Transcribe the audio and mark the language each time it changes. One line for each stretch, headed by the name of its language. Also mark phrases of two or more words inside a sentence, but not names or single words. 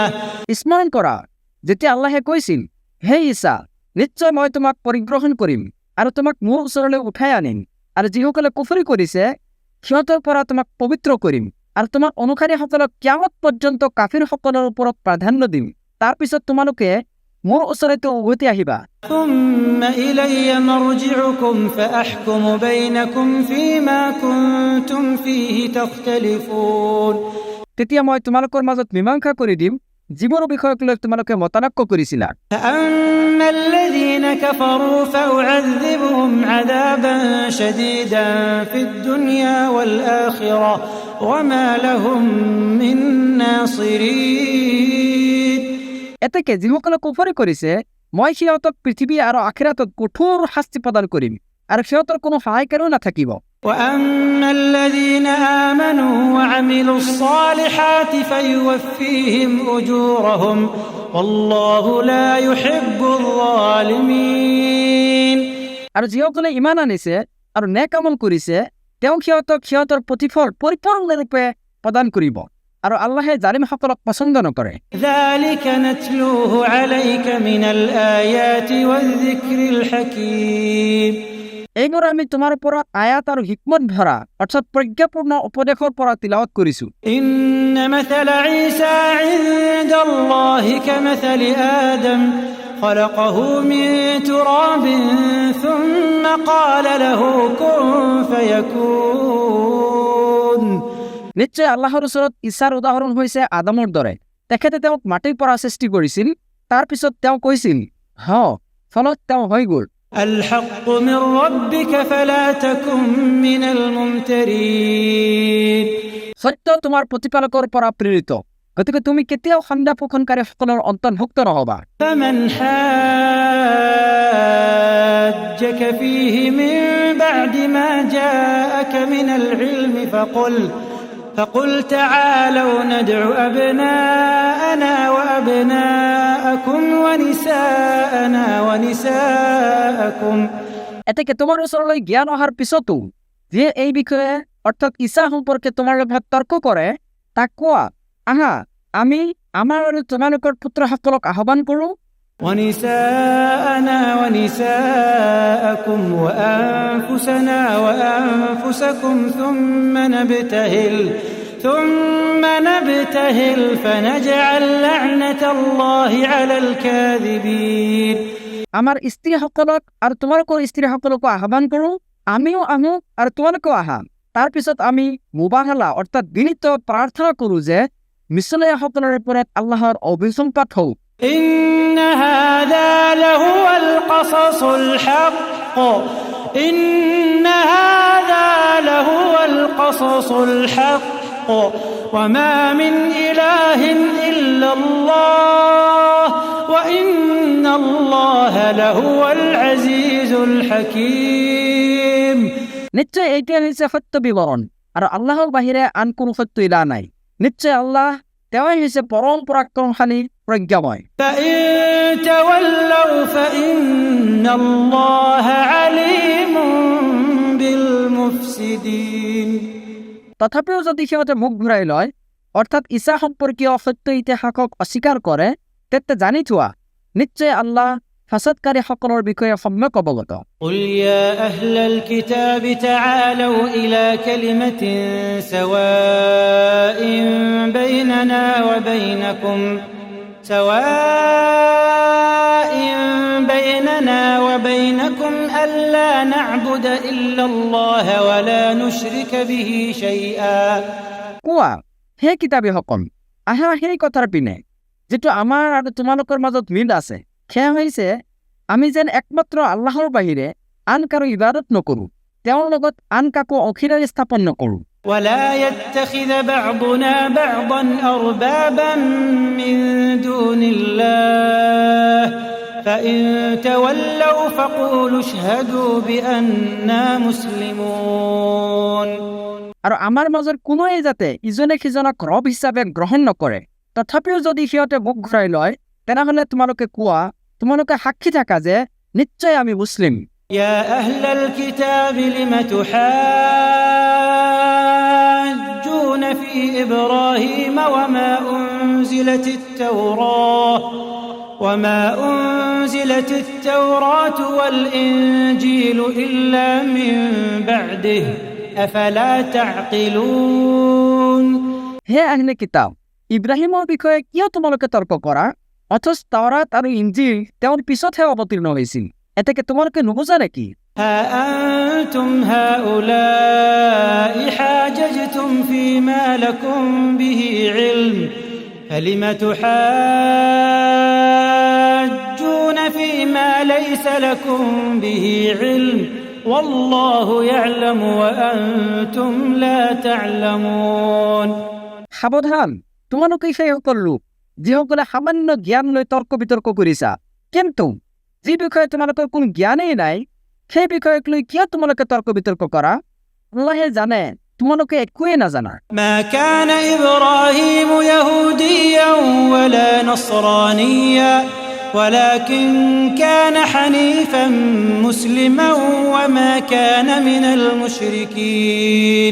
Assamese: স্মরণ কৰা যেতিয়া আল্লাহে কৈছিল হে ঈসা নিশ্চয় মই তোমাক পৰিগ্ৰহণ কৰিম আৰু তোমাক মোৰ ওচৰলৈ উঠাই আনিম আৰু যিসকলে কুফৰি কৰিছে সিহঁতৰ পৰা তোমাক পবিত্ৰ কৰিম আৰু তোমাৰ অনুসাৰীসকলক কিয়ামত পৰ্যন্ত কাফিৰসকলৰ ওপৰত প্ৰাধান্য দিম তাৰ পিছত তোমালোকে মোৰ ওচৰলৈ উভতি আহিবা
Arabic: ثم إلي مرجعكم فأحكم بينكم فيما كنتم فيه تختلفون
Assamese: তেতিয়া মই তোমালোকৰ মাজত মীমাংসা কৰি দিম যিবোৰ বিষয়ক লৈ তোমালোকে মতানক্য কৰিছিলা
Arabic: فأما الذين كفروا فأعذبهم عذابا شديدا في الدنيا والآخرة وما لهم من ناصرين
Assamese: এতেকে যিসকলে কুফৰি কৰিছে মই সিহঁতক পৃথিৱী আৰু আখিৰাতত কঠোৰ শাস্তি প্ৰদান কৰিম আৰু সিহঁতৰ কোনো সহায়কাৰীও নাথাকিব
Arabic: وأما الذين آمنوا وعملوا الصالحات فيوفيهم أجورهم والله لا يحب الظالمين
Assamese: আৰু যিসকলে ইমান আনিছে আৰু নেক আমল কৰিছে তেওঁ সিহঁতক সিহঁতৰ প্ৰতিফল পৰিপূৰ্ণৰূপে প্ৰদান কৰিব আৰু আল্লাহে জালিমসকলক পছন্দ নকৰে
Arabic: ذلك نتلوه عليك من الآيات والذكر الحكيم
Assamese: এইবোৰ আমি তোমাৰ পৰা আয়াত আৰু হিকমত ভৰা অৰ্থাৎ প্ৰজ্ঞাপূৰ্ণ উপদেশৰ পৰা তিলাৱত কৰিছো
Arabic: إن مثل عيسى عند الله كمثل آدم خلقه من تراب ثم قال له كن فيكون
Assamese: নিশ্চয় আল্লাহৰ ওচৰত ঈশাৰ উদাহৰণ হৈছে আদমৰ দৰে তেখেতে তেওঁক মাটিৰ পৰা সৃষ্টি কৰিছিল তাৰ পিছত তেওঁ কৈছিল হ ফলত তেওঁ হৈ গ'ল
Arabic: الحق من ربك فلا تكن من الممترين
Assamese: সত্য তোমাৰ প্ৰতিপালকৰ পৰা প্ৰেৰিত গতিকে তুমি কেতিয়াও সন্দেহ পোষণকাৰীসকলৰ অন্তৰ্ভুক্ত নহবা
Arabic: فمن حاجك فيه من بعد ما جاءك من العلم فقل تعالوا ندع أبناءنا وأبناءكم ونساءنا ونساءكم
Assamese: এতেকে তোমাৰ ওচৰলৈ জ্ঞান অহাৰ পিছতো যে এই বিষয়ে অৰ্থাৎ ঈশা সম্পৰ্কে তোমাৰ লগত তৰ্ক কৰে তাক কোৱা আহা আমি আমাৰ আৰু তোমালোকৰ পুত্ৰসকলক আহ্বান কৰোঁ
Arabic: ونساءنا ونساءكم وأنفسنا وأنفسكم ثم نبتهل فنجعل لعنة الله على الكاذبين
Assamese: আমাৰ স্ত্ৰীসকলক আৰু তোমালোকৰ স্ত্ৰীসকলকো আহ্বান কৰোঁ আমিও আহোঁ আৰু তোমালোকেও আহা তাৰ পিছত আমি মুবাহালা অৰ্থাৎ বিনীত প্ৰাৰ্থনা কৰোঁ যে মিছলীয়াসকলৰ ওপৰত আল্লাহৰ অভিসম্পাত হওক
Arabic: إن هذا لهو القصص الحق إن هذا لهو القصص الحق وما من إله إلا الله وإن الله لهو العزيز الحكيم
Assamese: নিশ্চয় এইটোৱে হৈছে সত্য বিৱৰণ আৰু আল্লাহৰ বাহিৰে আন কোনো সত্য ইলা নাই নিশ্চয় আল্লাহ তেওঁই হৈছে পৰম পৰাক্ৰমশালী প্ৰজ্ঞাময়
Arabic: فإن تولوا فإن الله عليم بالمفسدين
Assamese: তথাপিও যদি সিহঁতে মুখ ঘূৰাই লয় অৰ্থাৎ ঈশা সম্পৰ্কীয় সত্য ইতিহাসক অস্বীকাৰ কৰে তেন্তে জানি থোৱা নিশ্চয় আল্লাহ ফাসাদকাৰীসকলৰ বিষয়ে সম্যক অৱগত
Arabic: قل يا أهل الكتاب تعالوا إلى كلمة سواء بيننا وبينكم ألا نعبد إلا الله ولا نشرك به شيئا
Assamese: কোৱা হে কিতাপীসকল আহা সেই কথাৰ পিনে যিটো আমাৰ আৰু তোমালোকৰ মাজত মিল আছে সেয়া হৈছে আমি যেন একমাত্ৰ আল্লাহৰ বাহিৰে আন কাৰো ইবাদত নকৰোঁ তেওঁৰ লগত আন কাকো অংশীদাৰী স্থাপন নকৰোঁ
Arabic: ولا يتخذ بعضنا بعضا أربابا من دون الله فإن تولوا فقولوا اشهدوا بأننا مسلمون
Assamese: আৰু আমাৰ মাজৰ কোনোৱে যাতে ইজনে সিজনক ৰব হিচাপে গ্ৰহণ নকৰে তথাপিও যদি সিহঁতে মুখ ঘূৰাই লয় তেনেহ'লে তোমালোকে কোৱা তোমালোকে সাক্ষী থাকা যে নিশ্চয় আমি মুসলিম।
Arabic: يا أهل الكتاب لم تحاجون في إبراهيم وما أنزلت التوراة والإنجيل إلا من بعده أفلا تعقلون
Assamese: হে আহলে কিতাব, ইব্ৰাহিমৰ বিষয়ে কিয় তোমালোকে তৰ্ক কৰা? অথচ তাওৰাত আৰু ইঞ্জিল তেওঁৰ পিছতহে অৱতীৰ্ণ হৈছিল। এতেকে তোমালোকে নুবুজা নেকি?
Arabic: ها أنتم هؤلاء حاججتم فيما لكم به علم فلم تحاجون فيما ليس لكم به علم والله يعلم وأنتم لا تعلمون
Assamese: সাৱধান, তোমালোকে সেইসকল লোক যিসকলে সামান্য জ্ঞান লৈ তৰ্ক বিতৰ্ক কৰিছা, কিন্তু যি বিষয়ে তোমালোকৰ কোনো জ্ঞানেই নাই সেই বিষয়ক লৈ কিয় তোমালোকে তৰ্ক বিতৰ্ক কৰা? আল্লাহে জানে তোমালোকে একোৱেই নাজানা।
Arabic: ما كان إبراهيم يهوديا ولا نصرانيا ولكن كان حنيفا مسلما وما كان من المشركين